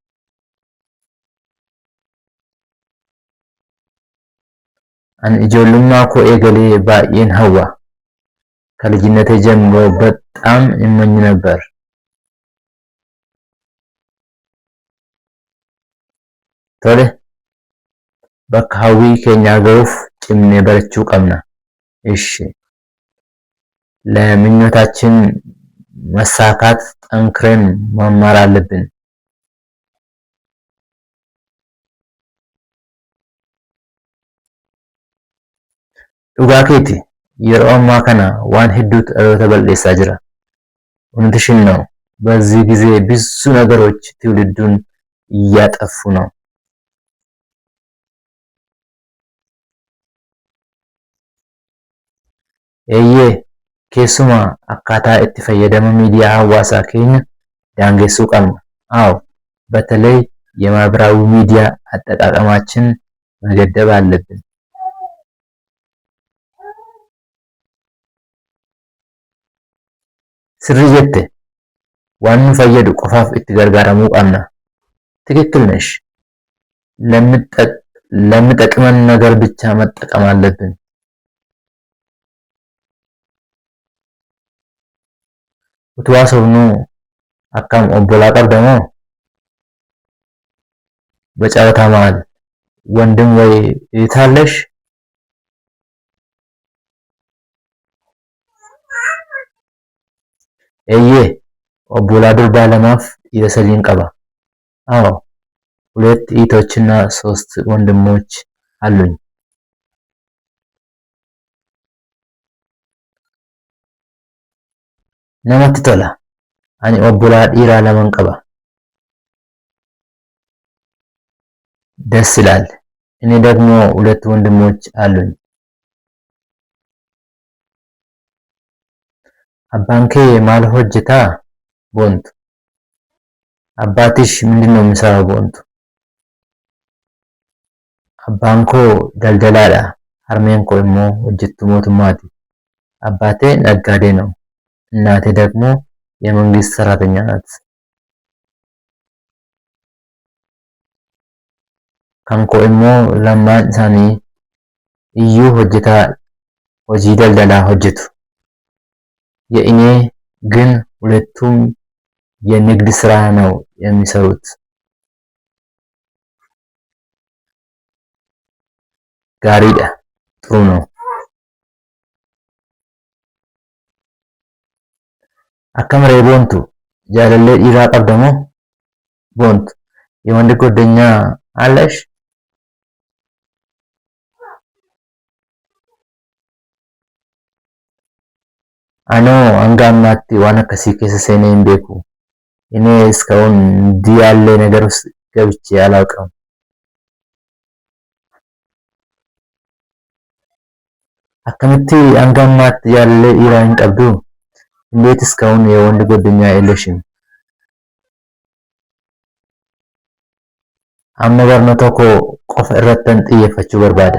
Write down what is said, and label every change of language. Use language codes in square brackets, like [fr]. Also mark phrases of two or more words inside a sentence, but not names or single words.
[om] ani ijoollummaa koo eegalee baay'een hawwa [am] ከልጅነቴ ጀምሮ በጣም እመኝ ነበር። [om] ቶለ bakka hawwii keenya gahuuf cimnee barachuu qabna. [am] እሺ ለምኞታችን መሳካት ጠንክረን መማር አለብን። [om] dhugaa keeti yeroo ammaa kana waan hedduutu dhaloota balleessaa jira. [am] እውነትሽን ነው። በዚህ ጊዜ ብዙ ነገሮች ትውልዱን እያጠፉ ነው። [om] eeyyee keessumaa akkaataa itti fayyadama miidiyaa hawaasaa keenya daangessuu qabna. [am] አዎ በተለይ የማህበራዊ ሚዲያ አጠቃቀማችን መገደብ አለብን። [om] sirrii jette waan nu fayyadu qofaaf itti gargaaramuu qabna. [am] ትክክል ነሽ። ለሚጠቅመን ነገር ብቻ መጠቀም አለብን። [om] utuu haasofnuu akkam obbolaa qabdamoo [am] በጨዋታ መሃል ወንድም ወይ እህት አለሽ? [om] eeyyee obbolaa durbaa lamaaf dhiira sadiin qaba. [am] አዎ ሁለት እህቶችና ሶስት ወንድሞች አሉኝ። [om] namatti tola. ani obbolaa dhiiraa laman qaba. [am] ደስ ይላል። እኔ ደግሞ ሁለት ወንድሞች አሉኝ። [om] abbaan kee maal hojjetaa? boontu. [am] አባትሽ ምንድነው የሚሰራው? boontu. [om] abbaan koo daldalaadha. harmeen koo immoo hojjettuu mootummaati. [am] አባቴ ነጋዴ ነው። እናቴ ደግሞ የመንግስት ሰራተኛ ናት። [om] kan koo immoo lammaan isaanii iyyuu hojii daldalaa hojjetu. [am] የእኔ ግን ሁለቱም የንግድ ስራ ነው የሚሰሩት። gaariidha. ጥሩ ነው። [om] akkam ree boontu jaalallee dhiiraa qabdamoo? [am] boontu የወንድ ጓደኛ አለሽ? [om] anoo hanga ammaatti waan akkasii keessa seenee hin beeku. [am] እኔ እስካሁን እንዲህ ያለ ነገር ውስጥ ገብቼ አላውቅም። [om] akkamitti hanga ammaatti jaalallee dhiiraa hin qabdu? [am] እንዴት እስካሁን የወንድ ጓደኛ የለሽም? [om] amma barnoota koo qofa irrattan xiyyeeffachuu barbaada.